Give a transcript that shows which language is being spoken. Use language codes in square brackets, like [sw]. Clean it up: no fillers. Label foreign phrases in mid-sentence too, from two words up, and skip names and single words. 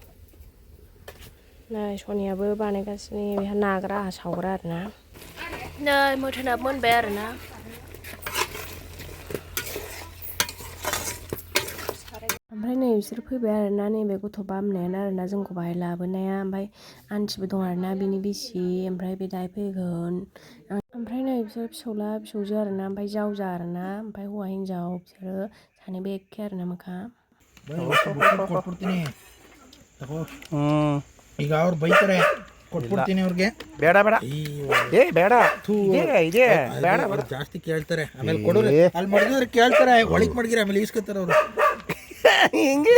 [brx] नै सनियाबो बानायगासिनो बेहा नाग्रा आहा सावग्रा आरोना नै मोथोनाबो मोनबाय आरोना ओमफ्राय नै बिसोर फैबाय आरोना नैबे गथ' बामनायानो आरोना जोंखौ बाहाय लाबोनाया ओमफ्राय आन्टिबो दं आरोना बिनि बिसि ओमफ्राय बे दाहाय फैगोन ओमफ्राय नै बिसोर फिसौला फिसौजो आरोना ओमफ्राय जावजा आरोना ओमफ्राय हौवा हिन्जाव बिसोरो सानैबो एखे आरोना मोखा [kn] ಈಗ ಅವ್ರು ಬೈತಾರೆ ಕೊಟ್ಬಿಡ್ತೀನಿ ಅವ್ರಿಗೆ ಬೇಡ ಬೇಡ ಏ ಬೇಡ ಇದೆ ಬೇಡ ಅವ್ರು ಜಾಸ್ತಿ ಕೇಳ್ತಾರೆ ಆಮೇಲೆ ಕೊಡೋರು ಅಲ್ಲಿ ಮಡಗಿದ್ರೆ ಕೇಳ್ತಾರೆ ಒಳಗೆ ಮಡಗಿರ ಆಮೇಲೆ ಈಸ್ಕೊತಾರೆ ಅವರು ಹಿಂಗೆ